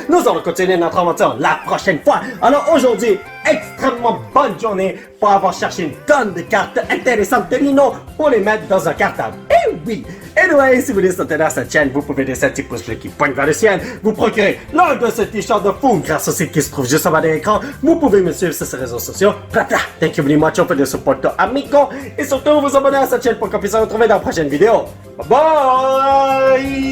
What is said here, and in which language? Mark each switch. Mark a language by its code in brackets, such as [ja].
[fr] Nous allons continuer notre aventure la prochaine fois. Alors, aujourd'hui, extrêmement bonne journée pour avoir cherché une tonne de cartes intéressantes de Lino pour les mettre dans un cartable. Eh oui! Anyway, si vous voulez soutenir cette chaîne, vous pouvez laisser un petit pouce bleu qui pointe vers le ciel. Vous procurer l'un de ces t-shirts de fou grâce au site qui se trouve juste en bas de l'écran. Vous pouvez me suivre sur ces réseaux sociaux. [en] Thank you very much for the support, amigo. [fr] Et surtout, vous abonner à cette chaîne pour qu'on puisse se retrouver dans la prochaine vidéo. Bye!